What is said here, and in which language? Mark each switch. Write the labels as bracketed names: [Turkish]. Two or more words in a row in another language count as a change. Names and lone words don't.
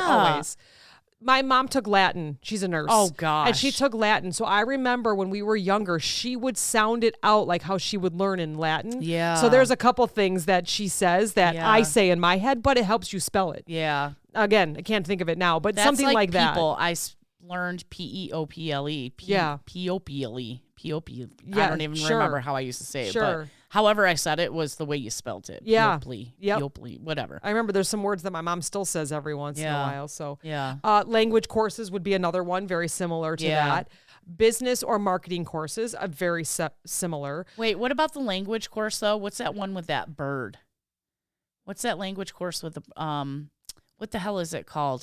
[English] always. My mom took Latin. She's a nurse. Oh, gosh. And she took Latin. So I remember when we were younger, she would sound it out like how she would learn in Latin. Yeah. So there's a couple things that she says that I say in my head, but it helps you spell it. Yeah. Again, I can't think of it now, but That's something like that. I learned P-E-O-P-L-E. P-O-P-L-E. P-O-P. Yeah, I don't even remember how I used to say it. Sure. But however I said it was the way you spelt it. Yeah. P-O-P-L-E, whatever. I remember there's some words that my mom still says every once in a while. So yeah. Language courses would be another one, very similar to that. Business or marketing courses, very similar. Wait, what about the language course, though? What's that one with that bird? What's that language course with the what the hell is it called?